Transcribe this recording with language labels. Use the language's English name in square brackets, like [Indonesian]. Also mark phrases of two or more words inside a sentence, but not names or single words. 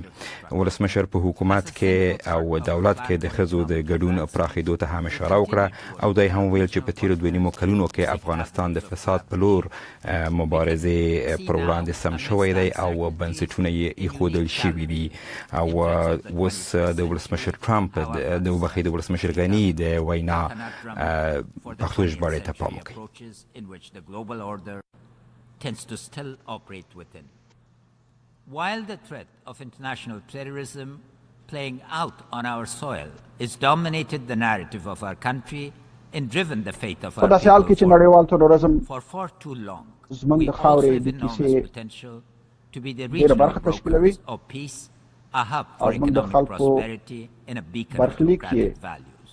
[Pashto] ولسمشر په حکومت کې او دولت کې د ښځو د ګډون پراخېدو ته هم اشاره وکړه او دی هم ویل چې په تیرو 2.5 کلونو کې افغانستان د فساد په لور مبارزې پر وړاندې سم شوی دی او بنسټونه یې ایښودل شوي دي او اوس د ولسمشر ترامپ د ولسمشر غني د وینا پښتو ژباړې ته پام وکړئ. [English] Tends to still operate within. While the threat of international terrorism playing out on our soil has dominated the narrative of our country and driven the fate of our people for far too long, we also have enormous potential to be the regional brokers of peace, a hub for economic prosperity, and a beacon of democratic values.